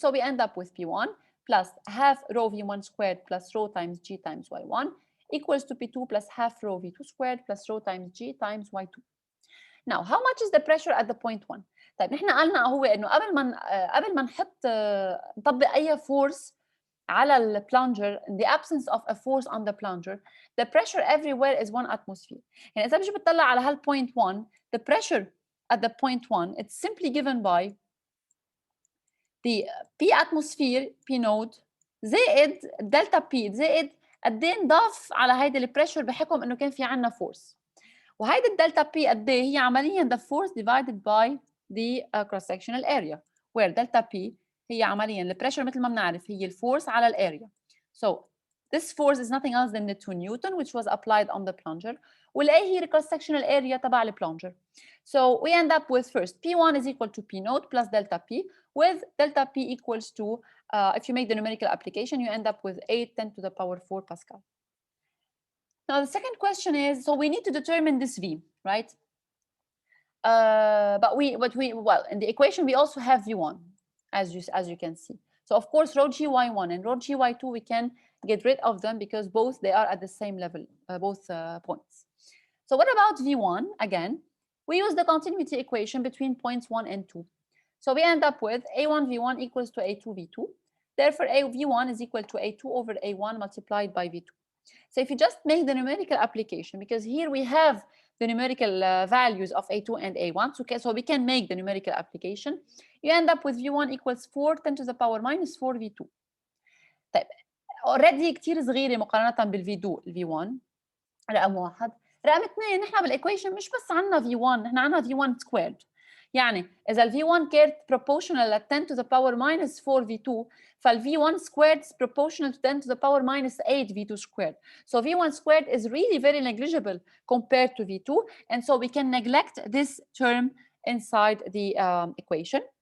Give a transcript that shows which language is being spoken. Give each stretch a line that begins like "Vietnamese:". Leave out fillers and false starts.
English: So we end up with P1 plus half rho V1 squared plus rho times G times Y1 equals to P2 plus half rho V2 squared plus rho times G times Y2. Now, how much is the pressure at the point 1?
Arabic: طيب نحن قلنا هو انه قبل ما نطبق اي force على البلانجر,
English: in the absence of a force on the plunger, the pressure everywhere is 1 atmosphere.
Arabic: يعني إذا بيجي بتطلع على هالpoint 1,
English: the pressure at the point 1, it's simply given by the P atmosphere, P node,
Arabic: زائد delta P, زائد قد ايه نضاف على هيدي البريشر بحكم انه كان في عندنا force. وهيدي الدلتا P قد ايه هي عمليا
English: the force divided by the cross-sectional area,
Arabic: where delta P هي عمليا البريشر مثل ما بنعرف هي الفورس على الاريا.
English: So this force is nothing else than the 2 Newton which was applied on the plunger.
Arabic: والA هي
English: the cross-sectional area
Arabic: تبع البلانجر.
English: So we end up with first P1 is equal to P node plus delta P, with delta P equals to, if you make the numerical application, you end up with 8 10 to the power 4 Pascal. Now the second question is, so we need to determine this V, right? But well, in the equation we also have V1, as you can see. So of course rho GY1 and rho GY2 we can get rid of them because both they are at the same level, both points. So what about V1? Again, we use the continuity equation between points 1 and 2. So we end up with A1 V1 equals to A2 V2. Therefore, V1 is equal to A2 over A1 multiplied by V2. So if you just make the numerical application, because here we have the numerical values of A2 and A1, so we can make the numerical application, you end up with V1 equals 4 10 to the power minus 4 V2.
Arabic: طيب already كتير صغيرة مقارنة بالV1 رقم 1. رقم 2 نحن بالايكويشن مش بس عندنا V1، نحن عندنا V1 squared. يعني إذا ال V1 كانت
English: proportional at 10 to the power minus 4 V2, فال V1 squared is proportional to 10 to the power minus 8 V2 squared. So V1 squared is really very negligible compared to V2, and so we can neglect this term inside the equation.